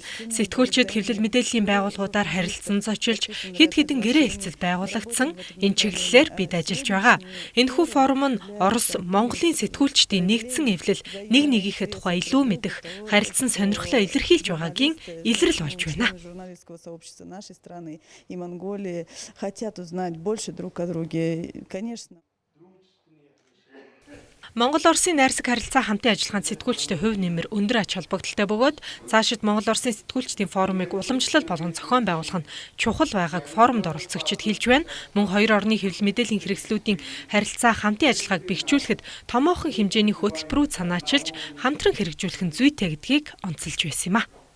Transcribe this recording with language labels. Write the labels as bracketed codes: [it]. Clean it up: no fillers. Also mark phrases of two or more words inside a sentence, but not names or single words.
[mn] Сэтгүүлчид хэвлэл мэдээллийн байгууллагуудаар харилцан зочилж, хэд хэдэн гэрээ хэлцэл байгуулагдсан. Энэ чиглэлээр бид ажиллаж байгаа. Энэхүү форум нь Орос Монголын сэтгүүлчдийн нэгдсэн эвлэл нэг нэгийнхээ тухай илүү мэдэх, харилцан сонирхлоо илэрхийлж байгаагийн илрэл болж байна. [ru] Журналистского сообщества нашей страны и Монголии хотят узнать больше друг о друге, конечно. [mn] Монгол-Оросын найрсаг харилцаа хамтын ажиллагаанд сэтгүүлчдийн хувь нэмэр өндөр ач холбогдолтой бөгөөд цаашид Монгол-Оросын сэтгүүлчдийн форумыг уламжлал болгон зохион байгуулах нь чухал байгааг форумд оролцогчид хэлж байна. Мөн хоёр орны хэвлэл мэдээллийн хэрэгслүүдийн харилцаа хамтын ажиллагааг бэхжүүлэхэд томоохон хэмжээний хөтөлбөрүүд санаачилж хамтран хэрэгжүүлэх нь зүйтэй гэдгийг онцолж байсан юм а.